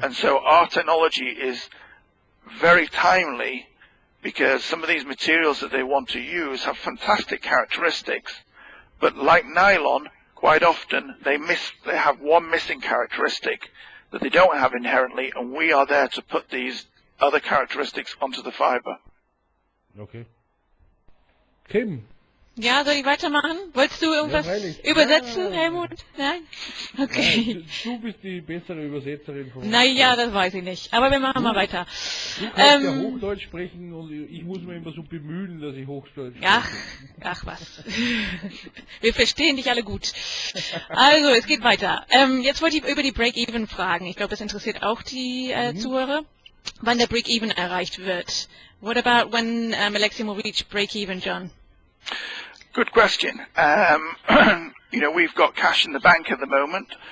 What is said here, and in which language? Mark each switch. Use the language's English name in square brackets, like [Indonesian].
[English] And so our technology is very timely because some of these materials that they want to use have fantastic characteristics, but like nylon, quite often they have one missing characteristic that they don't have inherently, and we are there to put these other characteristics onto the fiber. Okay. Kim. [German] Ja, soll ich weitermachen? Wolltest du irgendwas übersetzen, Helmut? Nein? Okay. Nein, du bist die bessere Übersetzerin von uns. Naja, das weiß ich nicht. Aber wir machen mal weiter. Du kannst ja Hochdeutsch sprechen und ich muss mir immer so bemühen, dass ich Hochdeutsch spreche. Ach was. Wir verstehen dich alle gut. Also, es geht weiter. Jetzt wollte ich über die Break-Even fragen. Ich glaube, das interessiert auch die Zuhörer, wann der Break-Even erreicht wird. [English] What about when Alexium will reach break-even, John? Good question. We've got cash in the bank at the moment.